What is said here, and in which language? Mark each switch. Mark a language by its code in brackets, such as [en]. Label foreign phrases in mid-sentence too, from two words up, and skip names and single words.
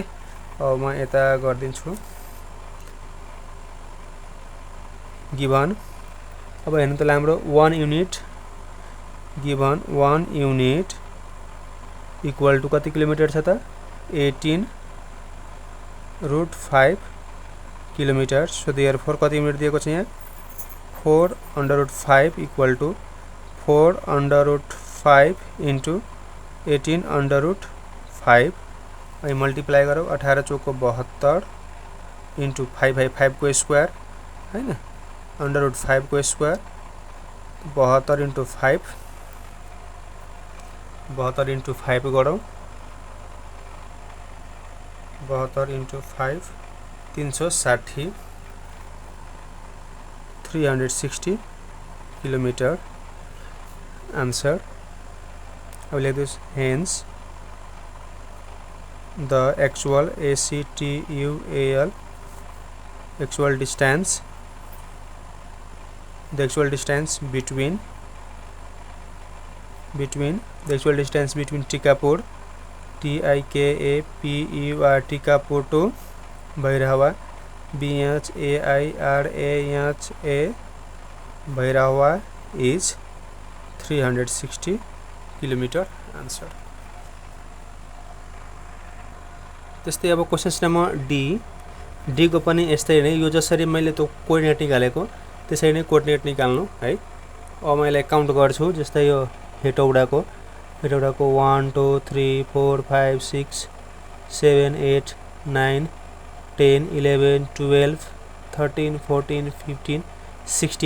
[ne] अब म यता गर्दिन्छु गिवन। अब हेर्नु त हाम्रो 1 [en] unit given 1 unit equal to [ne] कति किलोमिटर छ त 18√5 किलोमिटर। [en] so therefore [ne] कति युनिट दिएको छ यहाँ [en] 4 under root 5 equal to 4 under root 5 into 18 under root 5 [hi] वही मल्टीप्लाई करो 18 चौको 72 [en] इंटू 5 को स्क्वायर [hi] है ना [en] under root 5 को स्क्वायर 72 इंटू 5 72 into 5 गरौँ 72 into 5 360 360 kilometre answer [hi] अब लिख [en] दिस hence the actual ACTUAL actual distance between Tikapur TIKAPUR Tikapur to Bhairava BHAIRAHA Bhairava is 360 kilometre answer. [ne] त्यस्तै अब [en] questions number D [ne] को पनि यस्तै नै यो जसरी मैले त्यो कोर्डिनेट निकालेको त्यसरी नै कोर्डिनेट निकाल्नु है। अब मैले काउन्ट गर्छु जस्तै यो हेटौडाको 1 2 3 4 5 6 7 8 9 10 11 12 13 14 15 16